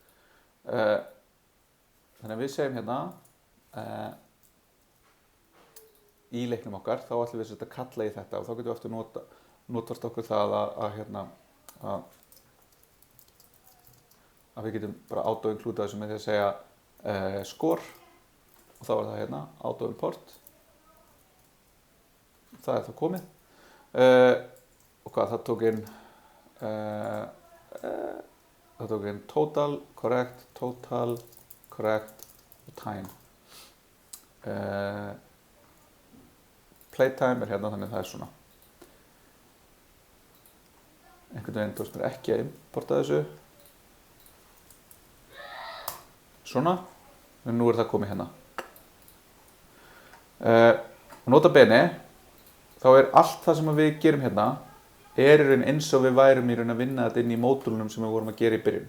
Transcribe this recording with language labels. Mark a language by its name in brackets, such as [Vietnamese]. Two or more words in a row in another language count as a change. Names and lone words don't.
[Icelandic] Þannig að við segjum hérna í leiknum okkar, þá ætlum við að kalla í þetta og þá getum við aftur notast okkur það að við getum bara auto-includa þessu með því að segja score og þá er það hérna auto-import. Það er það komið. Og hvað, það tók inn [English] total, correct [Icelandic] og time. Playtime er hérna, þannig að það er svona. Einhvern veginn tókst mér ekki að importa þessu. svona, en nú það komið hérna. Nota bene, þá allt það sem við gerum hérna í raun eins og við værum í raun að vinna þetta inn í módúlunum sem við vorum að gera í byrjun.